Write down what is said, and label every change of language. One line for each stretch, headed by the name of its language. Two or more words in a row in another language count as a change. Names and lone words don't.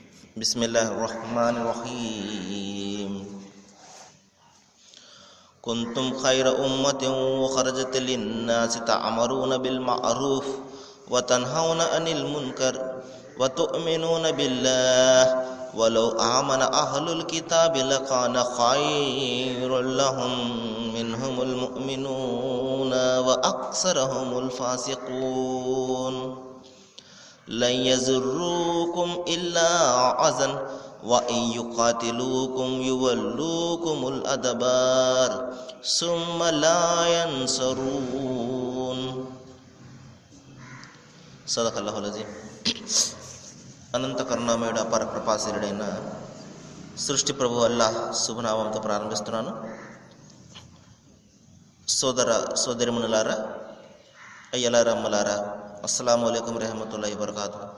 Arabic: بسم الله الرحمن الرحيم. كنتم خير أمة أخرجت للناس تأمرون بالمعروف وتنهون عن المنكر وتؤمنون بالله ولو آمن أهل الكتاب لكان خيرا لهم منهم المؤمنون وأكثرهم الفاسقون. لن يضروكم إلا أذى وإن يقاتلوكم يولوكم الأدبار ثم لا ينصرون. صدق الله العظيم.
Telugu: అనంత కరుణామయుడు అపార కృపాశీలుడైన సృష్టి ప్రభు అల్లాహ్ శుభనామంతో ప్రారంభిస్తున్నాను। సోదర సోదరిమణులారా, అయ్యలారా, అమ్మలారా,
Arabic: السلام عليكم ورحمة الله وبركاته.